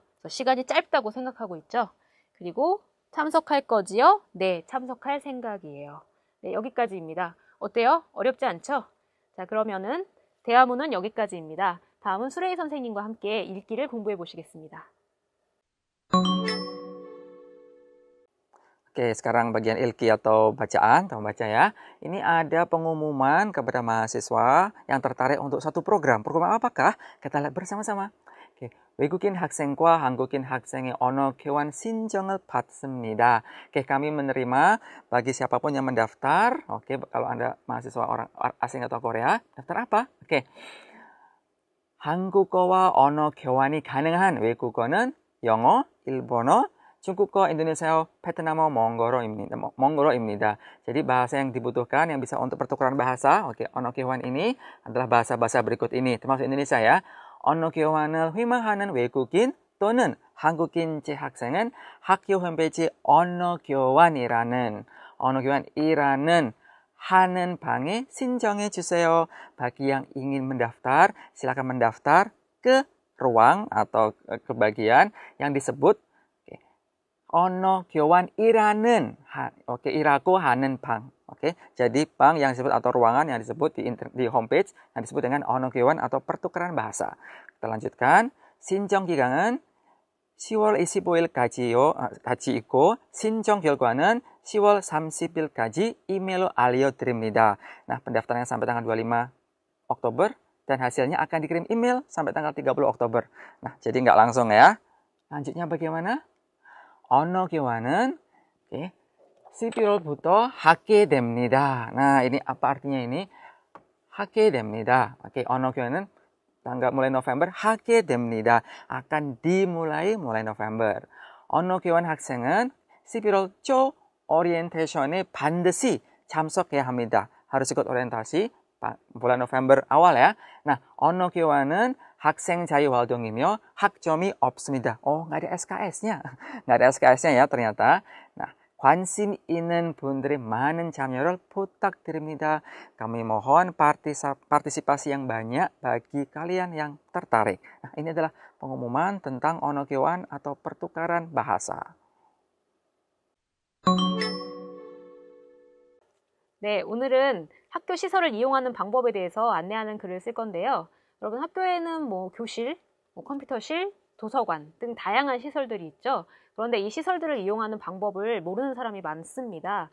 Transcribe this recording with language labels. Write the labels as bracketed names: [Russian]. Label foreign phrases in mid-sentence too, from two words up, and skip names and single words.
[Korean] 그래서 시간이 짧다고 생각하고 있죠. 그리고 참석할 거지요? 네, 참석할 생각이에요. 네, 여기까지입니다. 어때요? 어렵지 않죠? 자, 그러면은 대화문은 여기까지입니다. 다음은 수레이 선생님과 함께 읽기를 공부해 보시겠습니다. [Indonesian] Oke, sekarang bagian ilki atau bacaan, atau baca ya. Ini ada pengumuman kepada mahasiswa yang tertarik untuk satu program. Program apakah? Kita lihat bersama-sama. Oke, [Korean] 외국인 학생과 한국인 학생의 언어 교환 신청을 받습니다. [Indonesian] Oke, kami menerima bagi siapapun yang mendaftar. Oke, kalau Anda mahasiswa orang asing atau Korea, daftar apa? Oke. [Korean] 한국어와 언어 교환이 가능한 외국어는 영어, 일본어, 중국어, Indonesia, 베트남어, 몽골어입니다. [Indonesian] Jadi bahasa yang dibutuhkan yang bisa untuk pertukaran bahasa, oke, [Korean] 언어 교환 [Indonesian] ini adalah bahasa-bahasa berikut ini, termasuk Indonesia ya. [Korean] 언어 교환을 희망하는 외국인 또는 한국인 재학생은 학교 홈페이지 언어 교환이라는 하는 방에 신청해 주세요. [Indonesian] Bagi yang ingin mendaftar, silakan mendaftar ke ruang atau ke bagian yang disebut [Korean] 언어 교환이라는 이라고 하는 방. [Indonesian] Oke, jadi 방 yang disebut atau ruangan yang disebut di homepage yang disebut dengan [Korean] 언어 교환 [Indonesian] atau pertukaran bahasa. Kita lanjutkan. [Korean] 신청 기간은 10월 25일까지 있고 신청 결과는 10월 30일까지 이메일로 알려드립니다. [Indonesian] Nah, pendaftaran sampai tanggal 25 Oktober dan hasilnya akan dikirim email sampai tanggal 30 Oktober. Nah, jadi nggak langsung ya. Lanjutnya bagaimana? [Korean] 언어 교환은 11월부터 하게 됩니다. [Indonesian] Nah, ini apa artinya ini? [Korean] 하게 됩니다. [Indonesian] Oke, [Korean] 언어 교환은 [Indonesian] tanggal mulai November [Korean] 하게 됩니다. [Indonesian] akan dimulai mulai November. [Korean] 언어 교환 학생은 11월 초 오리엔테이션에 반드시 참석해야 합니다. [Indonesian] harus ikut orientasi bulan November awal ya. Nah, [Korean] 언어 교환은 학생 자유활동이며 학점이 없습니다. [Indonesian] nggak ada SKS-nya. nggak ada SKS-nya ya ternyata. Nah, [Korean] 관심 있는 분들의 많은 참여를 부탁드립니다. [Indonesian] Kami mohon partisipasi yang banyak bagi kalian yang tertarik. Nah, ini adalah pengumuman tentang [Korean] 언어 교환 [Indonesian] atau pertukaran bahasa. [Korean] 네, 오늘은 학교 시설을 이용하는 방법에 대해서 안내하는 글을 쓸 건데요. 여러분 학교에는 뭐 교실, 컴퓨터실, 도서관 등 다양한 시설들이 있죠. 그런데 이 시설들을 이용하는 방법을 모르는 사람이 많습니다.